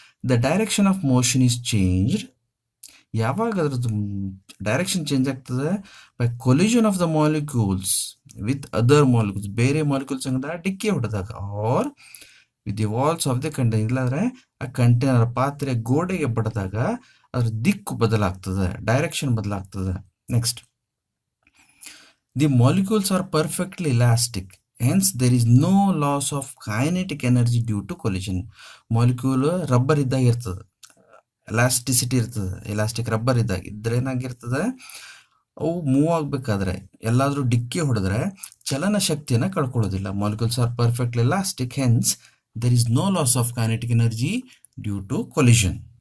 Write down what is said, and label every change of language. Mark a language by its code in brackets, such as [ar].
[en] The direction of motion is changed. [kn] ಯಾವಾಗ ಅದ್ರದ್ದು direction change ಆಗ್ತದೆ? [en] By collision of the molecules with other molecules. [kn] ಬೇರೆ molecules ಅಂಗಡ ಡಿಕ್ಕಿ ಹೊಡೆದಾಗ, [en] Or with the walls of the container. [kn] ಇಲ್ಲಾಂದರೆ ಆ ಕಂಟೈನರ್ ಪಾತ್ರೆ ಗೋಡೆಗೆ ಬಡಿದಾಗ ಅದ್ರ ದಿಕ್ಕು ಬದಲಾಗ್ತದೆ, ಡೈರೆಕ್ಷನ್ ಬದಲಾಗ್ತದೆ. [en] Next, the molecules are perfectly elastic, hence there is no loss of kinetic energy due to collision. [kn] Molecule rubber ಇದ್ದಾಗ ಇರ್ತದೆ, ಎಲಾಸ್ಟಿಸಿಟಿ ಇರ್ತದೆ. ಎಲಾಸ್ಟಿಕ್ ರಬ್ಬರ್ ಇದ್ದಾಗ ಏನಾಗಿರ್ತದೆ, ಅವು ಮೂವ್ ಆಗಬೇಕಾದ್ರೆ ಎಲ್ಲಾದರೂ ಡಿಕ್ಕಿ ಹೊಡೆದ್ರೆ ಚಲನ ಶಕ್ತಿಯನ್ನು ಕಳ್ಕೊಳ್ಳೋದಿಲ್ಲ. [en] Molecules are perfectly elastic, hence there is no loss of kinetic energy due to collision.